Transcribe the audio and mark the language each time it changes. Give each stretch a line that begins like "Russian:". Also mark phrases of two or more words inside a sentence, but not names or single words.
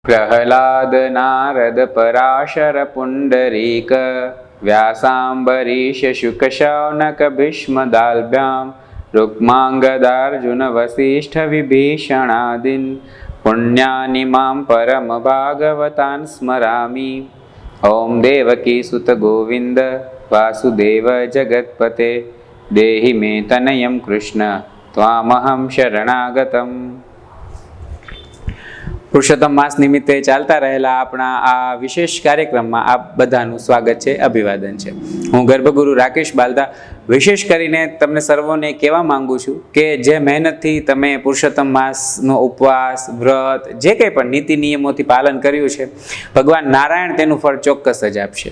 Sanskrit: प्रह्लाद नारद पराशर पुण्डरीक व्यासाम्बरीश शुक शौनक भीष्म दाल्भ्यां रुक्माङ्गदार्जुन वसिष्ठ विभीषणादीन् पुण्यानि मां परम भागवतान् स्मरामि। ओम देवकी सुत गोविंद वासुदेव जगत्पते देहि मे तनयं कृष्ण त्वामहं शरणागतम्।
Gujarati: પુરુષોત્તમ માસ નિમિત્તે ચાલતા રહેલા આપણા આ વિશેષ કાર્યક્રમમાં આપ બધાનું સ્વાગત છે, અભિવાદન છે। હું ગર્ભગુરુ રાકેશ બાલદા વિશેષ કરીને તમને સર્વોને કહેવા માંગુ છું કે જે મહેનતથી તમે પુરુષોત્તમ માસનો ઉપવાસ, વ્રત, જે કંઈ પણ નીતિ નિયમોથી પાલન કર્યું છે, ભગવાન નારાયણ તેનું ફળ ચોક્કસ જ આપશે।